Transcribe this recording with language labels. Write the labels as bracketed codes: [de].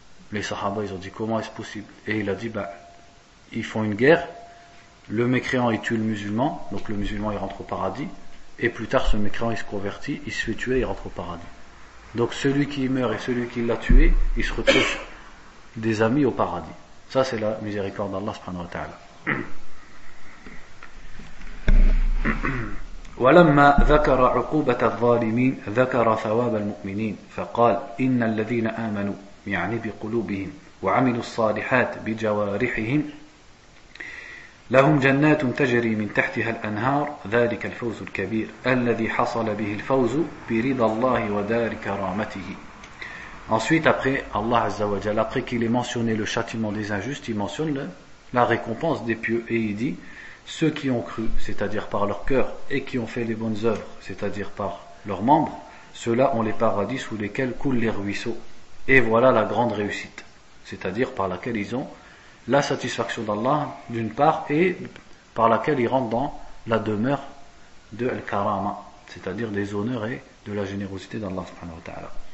[fr] Les sahaba ils ont dit comment est-ce possible, et il a dit ben ils font une guerre, le mécréant il tue le musulman, donc le musulman il rentre au paradis, et plus tard ce mécréant il se convertit, il se fait tuer, il rentre au paradis. Donc celui qui meurt et celui qui l'a tué, il se retrouve des amis au paradis. Ça c'est la miséricorde d'Allah subhanahu wa ta'ala. [ar] ولما ذكر عقوبة الظالمين ذكر ثواب المؤمنين فقال إن الذين آمنوا يعني بقلوبهم وعملوا الصالحات بجوارحهم لهم جنات تجري من تحتها الأنهار ذلك الفوز الكبير الذي حصل به الفوز برضا الله ودار كرامته. [fr] Ensuite après Allah عز وجل, après qu'il ait mentionné le châtiment des injustes, il mentionne la récompense des pieux, et il dit ceux qui ont cru, c'est-à-dire par leur cœur, et qui ont fait les bonnes œuvres, c'est-à-dire par leurs membres, ceux-là ont les paradis sous lesquels coulent les ruisseaux, et voilà la grande réussite, c'est-à-dire par laquelle ils ont la satisfaction d'Allah d'une part, et par laquelle ils rentrent dans la demeure de Al-Karama, c'est-à-dire des honneurs et de la générosité d'Allah subhanahu wa ta'ala.